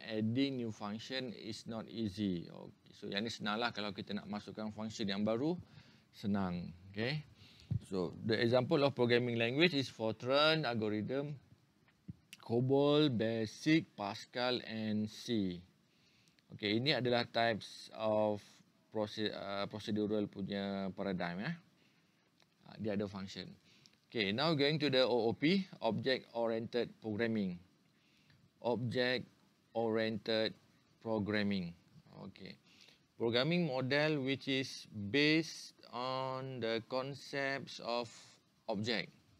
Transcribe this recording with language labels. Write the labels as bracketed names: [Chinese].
[English] Adding new function is not easy. [Malay] Okay. So yang ni senang lah kalau kita nak masukkan function yang baru, senang. Okay. [English] So the example of programming language is Fortran, algorithm, COBOL, BASIC, Pascal and C. Okay, [Malay] ini adalah [English] types of procedural punya paradigm. [Malay] Dia ada function. [English] Okay, now going to the OOP, Object-Oriented Programming. Object-Oriented Programming. Okay. Programming model which is based on the concepts of object.